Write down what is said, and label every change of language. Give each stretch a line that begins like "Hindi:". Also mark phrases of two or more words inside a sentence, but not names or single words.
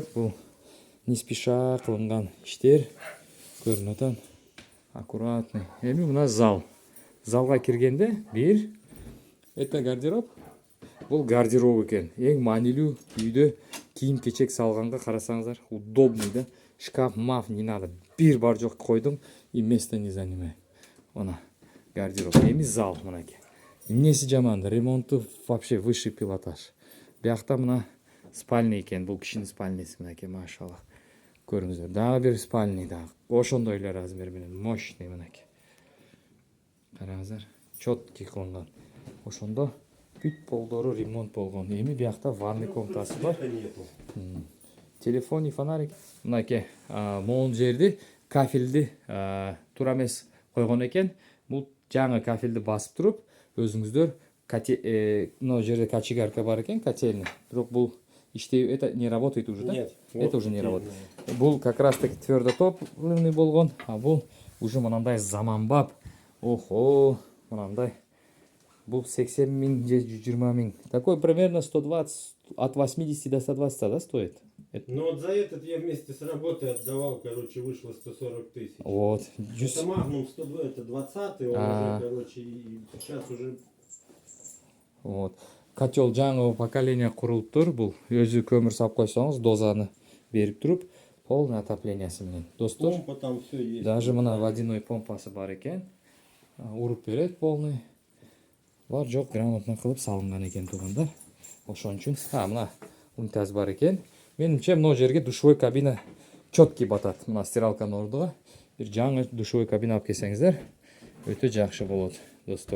Kyrgyz: Бул не спеша кылынган иштер көрүнүп атат. Аккуратный. Эми мына зал. Залга киргенде бир это гардероб. Бул гардероб экен. Эң маанилүү үйдө кийим-кечек салганга карасаңыздар, удобный да.
Russian: Шкаф, маф не надо.
Kyrgyz: Бир бар жок койдум,
Russian: и место не занимает.
Kyrgyz: Мына гардероб. Эми зал мынакей. Эмнеси жаман?
Russian: Ремонту вообще высший пилотаж.
Kyrgyz: Биякта мына спальня экен. Бул кишинин спальнясы мынакей, машалла. Көрүңүздөр. Дагы бир спальня дагы. Ошондой эле размер менен, мощный мынакей. Караңыздар, чёткий кылынган. Ошондо бүт полдору ремонт болгон. Эми биякта ванный комнатасы бар.
Russian: Телефон и фонарик.
Kyrgyz: Мынакей, могул жерди кафелди туура эмес койгон экен. Бул жаңы кафелди басып туруп, өзүңүздөр мына жерде кочегарка бар экен, котельный. Бирок бул иштей,
Russian: это не работает уже, да? Нет, Это вот уже не котельная. работает. Бул как раз таки твердотопливный болгон, а бул уже
Kyrgyz: мынандай заманбап. Охо, мынандай. Бул 80 000 же 120 000.
Russian: Такой примерно 120, от 80 до 120, да, стоит? Ну вот за этот я вместе с работой отдавал, короче, вышло 140 000. Вот. Это Magnum 102, это 20-й, он уже, короче, и сейчас уже... Вот.
Kyrgyz: Котел жаңы поколение курулуп тур. Бул өзү көмүр сап койсоңуз, дозаны берип туруп, полный отоплениясы менен. Достор,
Russian: Помпа там все есть.
Kyrgyz: даже мына водяной помпасы бар экен. Уруп берет полный. Бар жок грамотно кылып салынган экен туугандар. Ошон үчүн мына унитаз бар экен. Менимче мына жерге душевой кабина четкий батат. Мына стиралканын ордуга бир жаңы душевой кабина алып келсеңиздер, өтө жакшы болот, достор.